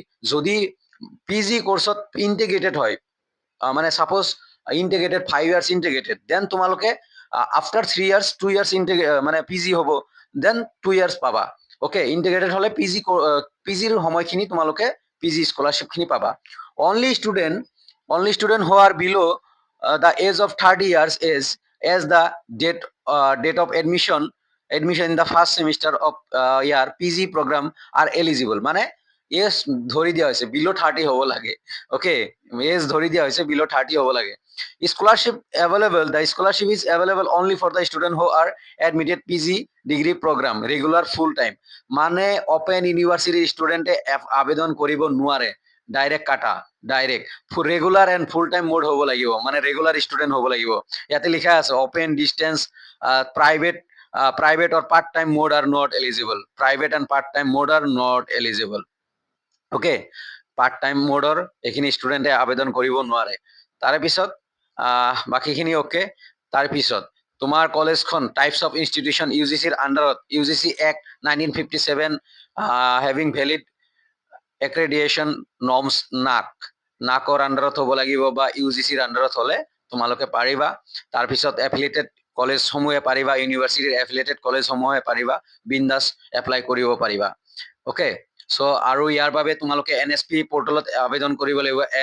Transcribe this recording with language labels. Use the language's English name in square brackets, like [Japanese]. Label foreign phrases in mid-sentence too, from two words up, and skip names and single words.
[Assamese] যদি পি জি কোৰ্চত ইণ্টিগ্ৰেটেড হয়, মানে [English] suppose integrated 5 years integrated, [Assamese] দেন তোমালোকে [English] after 3 years 2 years [Assamese] মানে পি জি হ'ব, দেন 2 years পাবা। অ'কে, ইণ্টিগ্ৰেটেড হ'লে পি জিৰ সময়খিনি তোমালোকে পি জি স্কলাৰশ্বিপখিনি পাবা। [English] only student who are below' the age of 30 years is as the date of admission in the first semester of your PG program are eligible. [Assamese] মানে এজ ধৰি দিয়া হৈছে বিলো 30 হ'ব লাগে ওকে এজ ধৰি দিয়া হৈছে বিলো 30 হ'ব লাগে [English] scholarship available the scholarship is available only for the student who are admitted PG degree program regular full time [Assamese] মানে [English] open universityৰ [Assamese] ষ্টুডেণ্টে আবেদন কৰিব নোৱাৰে ডাইৰেক্ট কাটা [English] direct regular and full time mode [Assamese] হ'ব লাগিব মানে [English] regular student [Assamese] হ'ব লাগিব ইয়াতে লিখা আছে [English] open distance private or part-time mode are not eligible. Private and part-time mode are not eligible. Okay, part-time mode [Assamese] এইখিনি ষ্টুডেণ্টে আবেদন কৰিব নোৱাৰে তাৰে পিছত বাকীখিনি অ'কে তাৰ পিছত তোমাৰ কলেজখন [English] types of institution [Assamese] ইউজিচিৰ আণ্ডাৰত [English] UGC Act 1957 having valid accreditation norms [Assamese] নাকৰ আণ্ডাৰত হ'ব লাগিব বা ইউজিচিৰ আণ্ডাৰত হ'লে তোমালোকে পাৰিবা তাৰপিছত এফিলিয়েটেড কলেজসমূহে পাৰিবা ইউনিভাৰ্চিটিৰ এফিলিয়েটেড কলেজসমূহে পাৰিবা বিন্দাছ এপ্লাই কৰিব পাৰিবা [English] okay so' [Assamese] আৰু ইয়াৰ বাবে তোমালোকে NSP পৰ্টেলত আবেদন কৰিব লাগিব